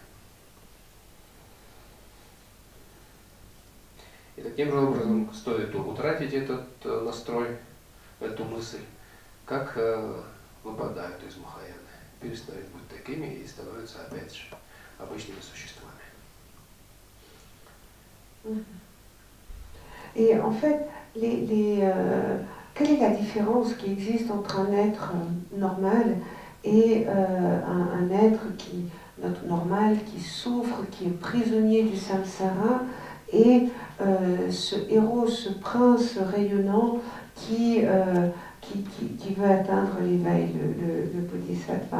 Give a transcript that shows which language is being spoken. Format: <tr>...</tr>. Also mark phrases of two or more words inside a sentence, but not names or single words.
<ru>И таким же образом стоит утратить этот настрой, эту мысль, как выпадают из Махаяны, перестают быть такими и становятся опять же обычными существами.</ru> <fr>Et en fait, quelle est la différence qui existe entre un être normal et un être normal qui souffre, qui est prisonnier du samsara, et ce héros, ce prince rayonnant qui veut atteindre l'éveil, le bodhisattva.</fr>